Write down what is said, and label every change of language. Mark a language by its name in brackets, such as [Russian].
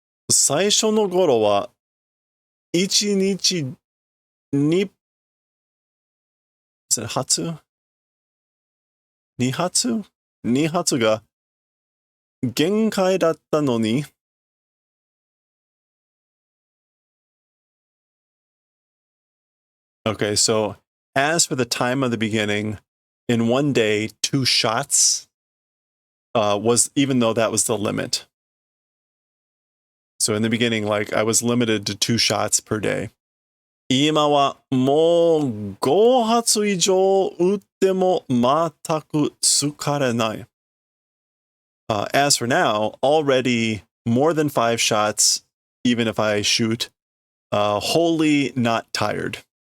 [Japanese] 最初の頃は1日に、 [English] is it [Japanese] 発 ?2 発 ?2 発が限界だったのに、 [English] Okay, so as for the time of the beginning, in one day, 2 shots was, even though that was the limit. So in the beginning, like I was limited to 2 shots per day. [Japanese] 今はもう5発以上撃っても全く疲れない。 [English] As for now, already more than 5 shots, even if I shoot, wholly not tired.